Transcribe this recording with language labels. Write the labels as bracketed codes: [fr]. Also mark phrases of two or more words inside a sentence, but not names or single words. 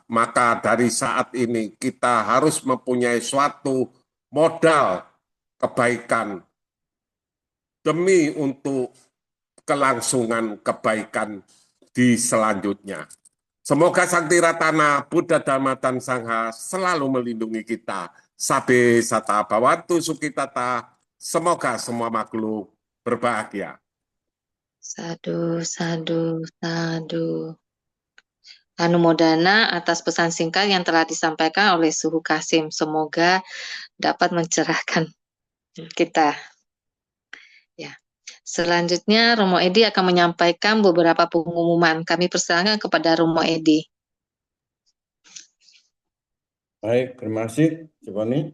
[id] Maka dari saat ini kita harus mempunyai suatu modal kebaikan demi untuk kelangsungan kebaikan di selanjutnya. Semoga Sang Tiratana Buddha Dhamma dan Sangha selalu melindungi kita. [pi] Sabe sata bhavantu sukitata. [id] Semoga semua makhluk berbahagia. [pi] Sadu, sadu, sadu. [id] Anumodana atas pesan singkat yang telah disampaikan oleh Suhu Kasim. Semoga dapat mencerahkan kita. Ya. Selanjutnya Romo Edi akan menyampaikan beberapa pengumuman. Kami persilakan kepada Romo Edi. Baik, terima kasih, Jeponi.